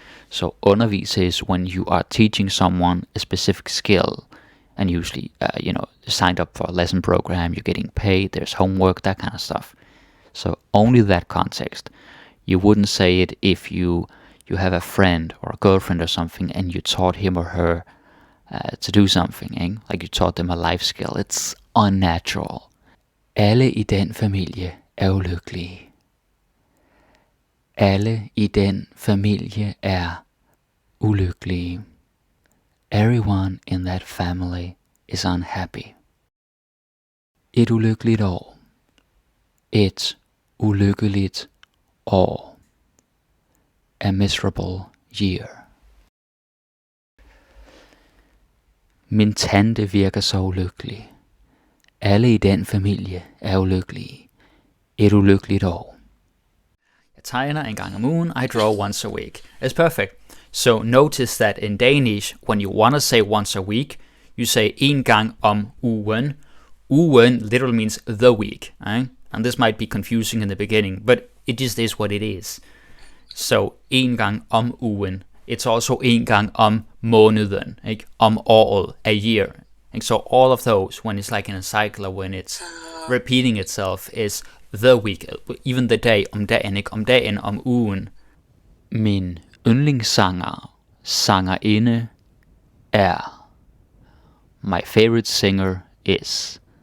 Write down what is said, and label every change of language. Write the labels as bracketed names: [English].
[English] So undervise is when you are teaching someone a specific skill, and usually, signed up for a lesson program, you're getting paid, there's homework, that kind of stuff. So only that context. You wouldn't say it if you have a friend or a girlfriend or something, and you taught him or her to do something, like you taught them a life skill. It's unnatural. [Danish] Alle i den familie er ulykkelige. Alle i den familie er ulykkelige. [English] Everyone in that family is unhappy. [Danish] Et ulykkeligt år. Et ulykkeligt år. [English] A miserable year. [Danish] Min tante virker så ulykkelig. Alle i den familie er ulykkelige. Et ulykkeligt år. Jeg tegner en gang om ugen. [English] I draw once a week. It's perfect. So notice that in Danish, when you want to say once a week, you say [Danish] en gang om ugen. [English] Ugen literally means the week. And this might be confusing in the beginning, but it just is what it is. [Danish] So en gang om ugen. [English] It's also [Danish] en gang om måneden, om året, [English] a year. So all of those, when it's like in a cycle or when it's repeating itself, is the week. Even the day, [Danish] om dagen, om ugen. Min yndlingssanger, sangerinde er. [English] My favorite singer is.